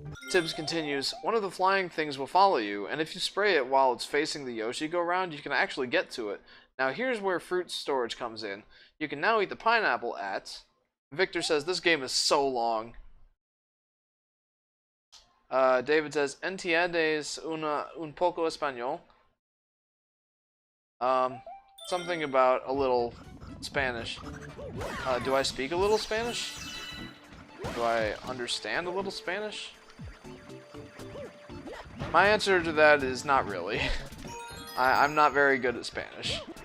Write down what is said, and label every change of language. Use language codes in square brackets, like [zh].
[en] Tibbs continues, one of the flying things will follow you, and if you spray it while it's facing the Yoshi go-round, you can actually get to it. Now here's where fruit storage comes in. You can now eat the pineapple at... Victor says, this game is so long. David says, [es] ¿Entiendes un poco español? [en] Something about a little Spanish. Do I speak a little Spanish? Do I understand a little Spanish? My answer to that is not really. I'm not very good at Spanish.